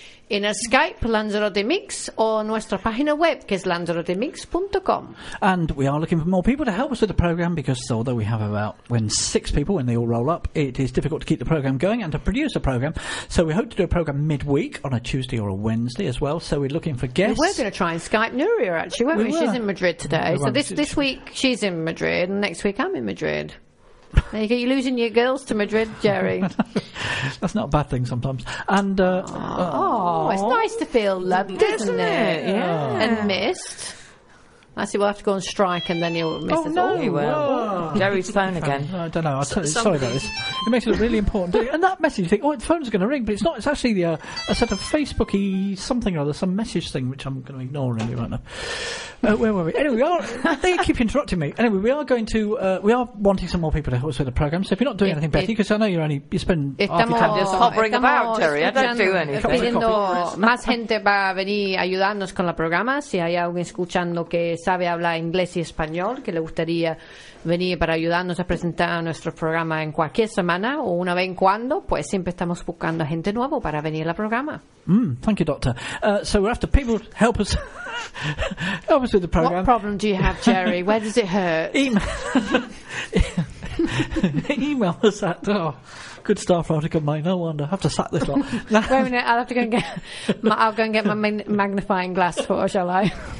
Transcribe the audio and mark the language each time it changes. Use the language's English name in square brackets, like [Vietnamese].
[Spanish] En el Skype, Lanzarote Mix, o nuestra página web, que es lanzarotemix.com. [English] And we are looking for more people to help us with the programme, because although we have about six people when they all roll up, it is difficult to keep the programme going and to produce a programme. So we hope to do a programme midweek on a Tuesday or a Wednesday as well. So we're looking for guests. We're going to try and Skype Nuria, actually, weren't we? She's in Madrid today. So this week she's in Madrid, and next week I'm in Madrid. There you go. You're losing your girls to Madrid, Jerry. That's not a bad thing sometimes. And it's nice to feel loved, isn't it? Yeah. And missed. I see. We'll have to go on strike, and then you'll miss us. No. All. You will. Jerry's phone again. I don't know. Sorry about this. It makes it look really important. And that message thing. Oh, the phone's going to ring, but it's not. It's actually a sort of Facebooky something or other, some message thing, which I'm going to ignore really right now. Where were we? Anyway, they keep interrupting me. Anyway, we are going to. We are wanting some more people to help us with the program. So if you're not doing anything, Betty, because I know you're only just hovering about, Jerry. I don't do anything. [Spanish] Pidiendo más gente para venir ayudarnos con la programa. Si hay alguien escuchando que sabe hablar inglés y español, que le gustaría venir para ayudarnos a presentar nuestro programa en cualquier semana o una vez en cuando, pues siempre estamos buscando gente nueva para venir al programa. [English] Mm, thank you, Doctor. So we're after people to help us help us with the program. What problem do you have, Jerry? Where does it hurt? Email us at... Oh. Good staff article, mate. No wonder. I have to sack this lot. Wait a minute. I'll have to go and get my, I'll go and get my magnifying glass for, shall I?